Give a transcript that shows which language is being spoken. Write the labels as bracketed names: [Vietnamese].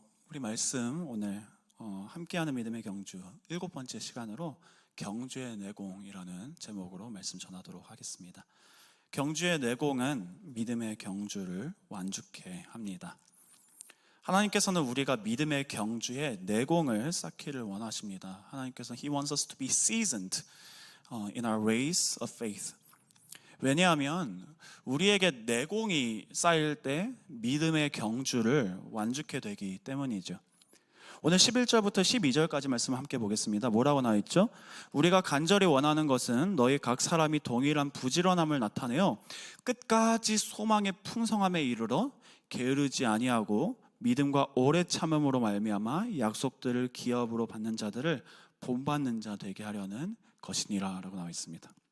[Korean] 우리 말씀 오늘 함께하는 믿음의 경주 7번째 시간으로 경주의 내공이라는 제목으로 말씀 전하도록 하겠습니다. 경주의 내공은 믿음의 경주를 완주케 합니다. 하나님께서는 우리가 믿음의 경주에 내공을 쌓기를 원하십니다. 하나님께서는 [English] He wants us to be seasoned in our race of faith. [Korean] 왜냐하면 우리에게 내공이 쌓일 때 믿음의 경주를 완주케 되기 때문이죠. 오늘 11절부터 12절까지 말씀을 함께 보겠습니다. 뭐라고 나와 있죠? 우리가 간절히 원하는 것은 너희 각 사람이 동일한 부지런함을 나타내어 끝까지 소망의 풍성함에 이르러 게으르지 아니하고 믿음과 오래 참음으로 말미암아 약속들을 기업으로 받는 자들을 본받는 자 되게 하려는 것이니라 라고 나와 있습니다.